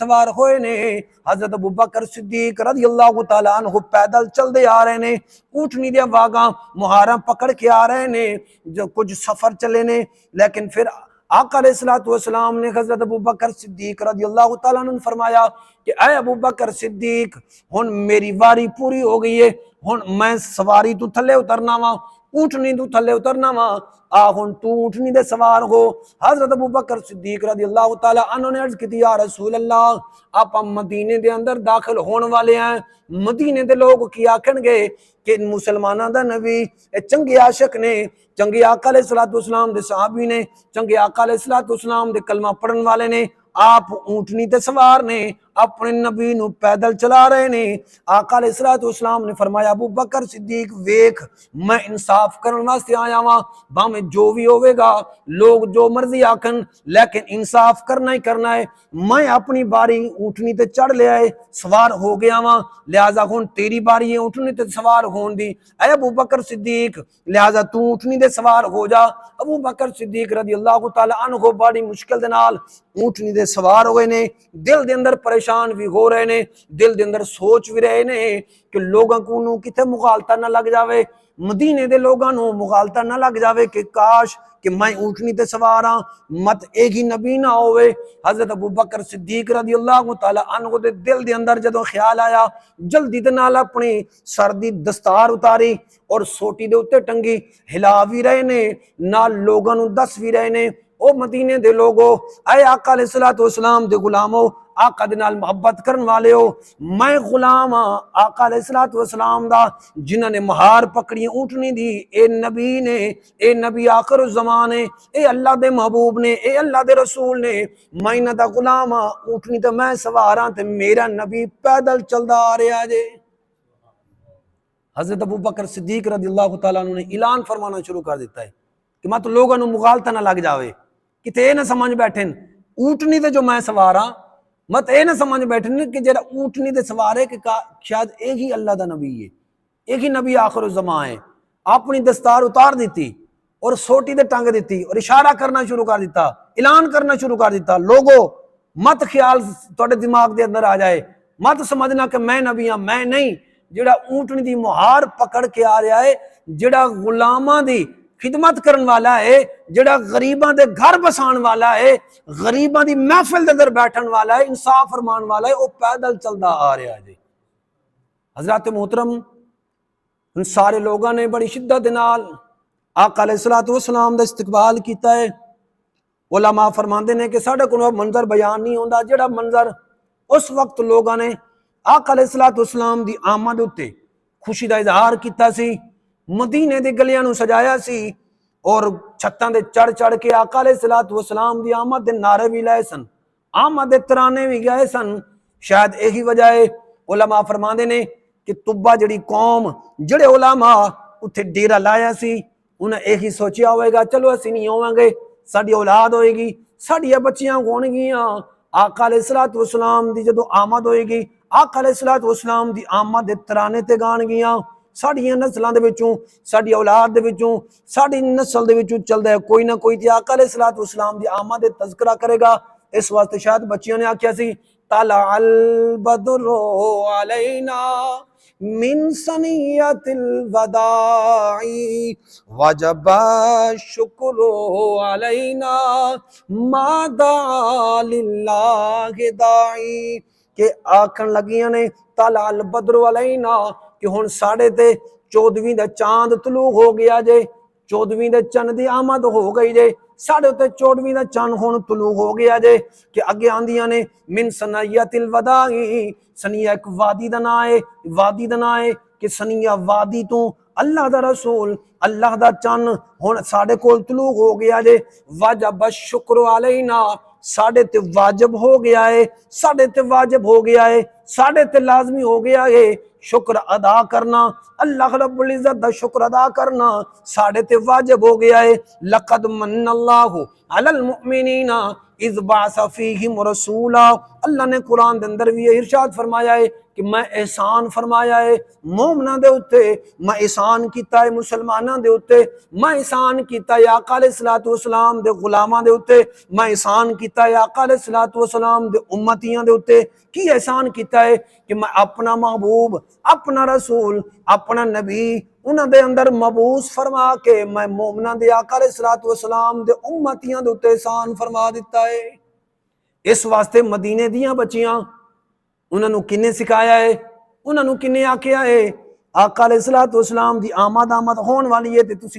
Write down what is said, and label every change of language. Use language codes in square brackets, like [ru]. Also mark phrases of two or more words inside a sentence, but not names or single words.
[pa] سوار ہوئے نے، حضرت ابوبکر صدیق [ar] رضی اللہ تعالیٰ عنہ [pa] پیدل چل دے آ رہے نے، اونٹنی دیا واگاں مہاراں پکڑ کے آ رہے نے، جو کچھ سفر چلے نے، لیکن پھر آقا [ar] علیہ الصلوۃ والسلام [pa] نے حضرت ابوبکر صدیق [ar] رضی اللہ تعالیٰ عنہ [pa] فرمایا کہ اے ابوبکر صدیق ہن میری واری پوری ہو گئی ہے، ہن میں سواری تو تھلے اترنا وا، اونٹنی تو تھلے اترنا وا، آ ہن تو اونٹنی دے سوار ہو۔ حضرت ابوبکر صدیق [ar] رضی اللہ تعالیٰ عنہ [pa] نے عرض کی [ar] یا رسول اللہ [pa] آپ مدینے دے اندر داخل ہون والے ہیں، مدینے دے لوگ کی آکھن گے کہ مسلماناں دا نبی چنگے عاشق نے، چنگے آقا [ar] علیہ الصلوۃ والسلام [pa] دے صحابی نے، چنگے آقا [ar] علیہ الصلوۃ والسلام [pa] دے کلمہ پڑھن والے نے، آپ اونٹنی تے سوار نے، اپنے نبی نو پیدل چلا رہے نے۔ آقا [ar] علیہ الصلوۃ والسلام [pa] نے فرمایا ابو بکر صدیق ویکھ میں انصاف کرن واسطے آیا ہاں، بھاویں جو بھی ہوے گا لوگ جو مرضی آکھن لیکن انصاف کرنا ہی کرنا ہے، میں اپنی باری اونٹنی تے چڑھ لیا ہے، سوار ہو گیا ہاں، لہذا ہن تیری باری ہے اونٹنی تے سوار ہون دی، اے ابو بکر صدیق لہذا تو اونٹنی تے سوار ہو جا۔ ابو بکر صدیق [ar] رضی اللہ تعالی عنہ [pa] بڑی مشکل دے نال اونٹنی دے سوار ہوئے نے، دل دے اندر پریشان بھی ہو رہے نے، دل دے اندر سوچ بھی رہے نے کہ لوگاں کو نو کتے مغالطہ نہ لگ جاوے، مدینے دے لوگاں نو مغالطہ نہ لگ جاوے کہ کاش کہ میں اونٹنی تے سوار ہاں، مت ایک ہی نبی نہ ہوئے۔ حضرت ابو بکر صدیق [ar] رضی اللہ تعالی عنہ [pa] دے دل دے اندر جدوں خیال آیا، جلدی دے نال اپنی سر دی دستار اتاری اور سوٹی دے اوتے ٹنگی، ہلا بھی رہے نے، نال لوگاں نو دس بھی رہے نے او مدینے دے لوگو، اے آقا [ar] علیہ الصلوۃ والسلام [pa] دے غلامو، آقا دے نال محبت کرن والے ہو، میں غلام ہاں آقا [ar] علیہ الصلوۃ والسلام [pa] دا، جنہاں نے مہار پکڑی اونٹنی دی، اے نبی نے، اے نبی [ar] آخر الزمان [pa] نے، اے اللہ دے محبوب نے، اے اللہ دے رسول نے، میں انہاں دا غلام ہاں، اونٹنی تے میں سوار ہاں تے میرا نبی پیدل چلدا آ رہا جے۔ حضرت ابو بکر صدیق [ar] رضی اللہ تعالیٰ عنہ [pa] نے اعلان فرمانا شروع کر دیتا ہے کہ مت لوگوں نو مغالطہ نہ لگ جاوے، کتے اے نہ سمجھ بیٹھن اونٹنی تے جو میں سوار ہاں، مت اے نہ سمجھ بیٹھن کہ جڑا اونٹنی تے سوار ہے کہ شاید ایک ہی اللہ دا نبی ہے، ایک ہی نبی [ar] آخر الزمان [pa] ہے۔ اپنی دستار اتار دیتی اور سوٹی تے ٹنگ دیتی اور اشارہ کرنا شروع کر دیتا، اعلان کرنا شروع کر دیتا، لوگو مت خیال تواڈے دماغ دے اندر آ جائے، مت سمجھنا کہ میں نبی ہاں، میں نہیں، جڑا اونٹنی دی مہار پکڑ کے آ رہا ہے، جڑا غلاماں دی خدمت کرن والا ہے، جڑا غریباں دے گھر بسان والا ہے، غریباں دی محفل دے اندر بیٹھن والا ہے، انصاف فرمان والا ہے، وہ پیدل چلدا آ رہا ہے۔ حضرات محترم، ان سارے لوگوں نے بڑی شدت نال آقا [ar] علیہ الصلوۃ والسلام [pa] دا استقبال کیتا ہے۔ علماء فرماندے نے کہ ساڈے کول منظر بیان نہیں ہوندا، جڑا منظر اس وقت لوگوں نے آقا [ar] علیہ الصلوۃ والسلام [pa] دی آمد اتے خوشی دا اظہار کیتا سی، مدینے دی گلیاں نو سجایا سی اور چھتاں دے چڑھ چڑھ کے آقا [ar] علیہ الصلوۃ والسلام [pa] دی آمد دے نعرے بھی لائے سن، آمد دے ترانے بھی گائے سن۔ شاید یہی وجہ ہے، علماء فرماندے نے کہ طبا جڑی قوم، جڑے علماء اتھے ڈیرا لایا سی، انہیں یہی سوچیا ہوئے گا چلو اسی نہیں ہوئیں گے، ساڈی اولاد ہوئے گی، ساڈیاں بچیاں ہون گیاں، آقا [ar] علیہ الصلوۃ والسلام [pa] دی جدو آمد ہوئے گی، آقا [ar] علیہ الصلوۃ والسلام [pa] دی آمد دے ترانے تے گان گیاں، ساڈیاں نسلاں دے وچوں، ساڈی اولاد دے وچوں، ساڈی نسل دے وچوں چلدا ہے کوئی نہ کوئی تے آقا علیہ الصلوۃ والسلام دی آمد دے تذکرہ کرے گا۔ اس واسطے شاید بچیاں نے آکھیا سی [ar] طلع البدر علینا من ثنیۃ الوداع وجب الشکر علینا ما دعا للہ داعی، [pa] کہ آکھن لگیاں نے [ar] طلع البدر علینا [pa] کہ ہن ساڑے تے 14ویں دا چاند طلوع ہو گیا جے، 14ویں دے چند دی آمد ہو گئی جے، ساڑے تے 14ویں دا چند ہن طلوع ہو گیا جے، کہ اگے آندیاں نے [ar] من ثنیۃ الوداع، [pa] ثنیہ ایک وادی دا نام ہے، وادی دا نام ہے کہ ثنیہ وادی تو اللہ دا رسول، اللہ دا چند ہن ساڑے کول طلوع ہو گیا جے، [ar] وجب الشکر علینا، [pa] ساڑے تے واجب ہو گیا ہے، ساڑے تے واجب ہو گیا ہے، ساڑے تے لازمی ہو گیا ہے شکر ادا کرنا، اللہ [ar] رب العزت [pa] دا شکر ادا کرنا ساڑے تے واجب ہو گیا ہے۔ [ar] لقد من اللہ علی المؤمنین اذ بعث فیہم رسولا، [pa] اللہ نے قرآن دے اندر بھی یہ ارشاد فرمایا ہے کہ میں احسان فرمایا ہے مومناں دے اتے، میں احسان کیتا ہے مسلماناں دے اتے، میں احسان کیتا ہے آقا [ar] علیہ الصلوۃ والسلام [pa] دے غلاماں دے اتے، میں احسان کیتا ہے آقا [ar] علیہ الصلوۃ والسلام [pa] دے امتیاں دے اتے۔ کی احسان کیتا ہے کہ میں اپنا محبوب، اپنا رسول، اپنا نبی انہاں دے اندر مبعوث فرما کے میں مومناں دے آقا [ar] علیہ الصلوۃ والسلام [pa] دے امتیاں دے اتے احسان فرما دیتا ہے۔ اس واسطے مدینے دیاں بچیاں انہاں نو کنے سکھایا ہے، انہاں نو کنے آکھیا ہے آقا [ar] علیہ الصلوۃ والسلام [pa] دی آمد ہون والی ہے تے تسی